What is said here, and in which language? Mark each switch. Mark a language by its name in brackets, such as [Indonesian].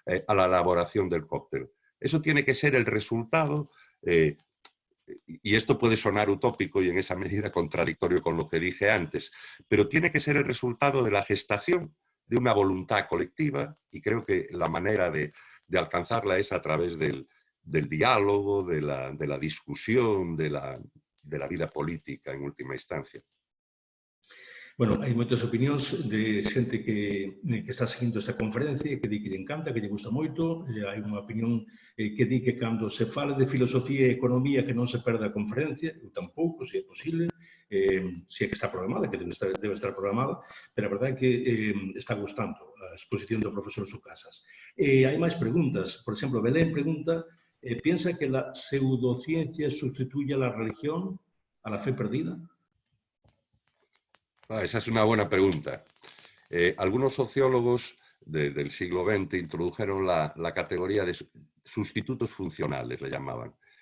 [Spanish] A la elaboración del cóctel. Eso tiene que ser el resultado, y esto puede sonar utópico y en esa medida contradictorio con lo que dije antes, pero tiene que ser el resultado de la gestación de una voluntad colectiva, y creo que la manera de alcanzarla es a través del diálogo, de la discusión, de la vida política en última instancia. [Galician] Bueno, hai moitas opinións de xente que está seguindo esta conferencia e que di que lle encanta, que lle gusta moito. Hai unha opinión que di que cando se fala de filosofía e economía que non se perde a conferencia, eu tampouco, se é posible, se é que está programada, que debe estar programada, pero a verdade é que está gustando a exposición do profesor Sucasas. Hai máis preguntas. Por exemplo, [Spanish] Belén pregunta, ¿piensa que la pseudociencia sustituye a la religión, a la fe perdida? Esa es una buena pregunta. Algunos sociólogos del siglo XX introdujeron la categoría de sustitutos funcionales, le llamaban.